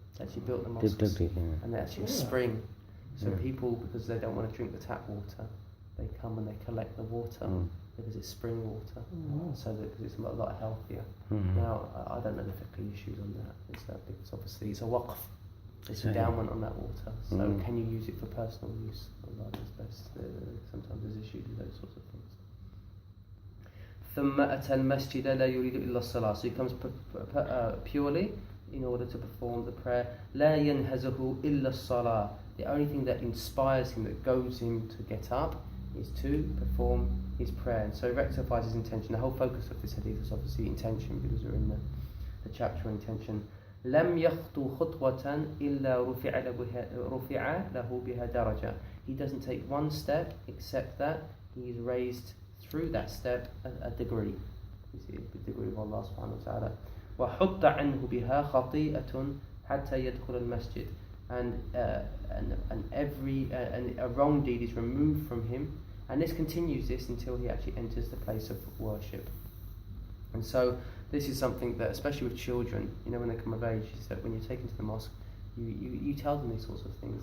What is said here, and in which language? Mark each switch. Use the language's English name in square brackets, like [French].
[English] They actually built the mosques, and they're actually a spring. So people, because they don't want to drink the tap water, they come and they collect the water because it's spring water, so that it's a lot healthier. Now, I don't know the fiqh issues on that. Because obviously it's a waqf, it's endowment on that water. So can you use it for personal use? Allah knows best. Sometimes there's issues with those sorts of things. [Arabic] ثم أتى المسجد لا يريد إلا الصلاة. [English] So he comes purely in order to perform the prayer. [Arabic] لا ينهزه إلا الصلاة. [English] The only thing that inspires him, that goes him to get up, is to perform his prayer. And so he rectifies his intention. The whole focus of this hadith is obviously intention, because we're in the chapter on intention. [Arabic] لم يخطو خطوة إلا رفع له بها درجة. [English] He doesn't take one step except that he is raised through that step a degree. You see, the degree of Allah subhanahu wa ta'ala. [Arabic] وحط عنه بها خطيئة حتى يدخل المسجد. [English] And a wrong deed is removed from him, and this continues until he actually enters the place of worship. And so this is something that, especially with children, when they come of age, is that when you're taken to the mosque, you tell them these sorts of things.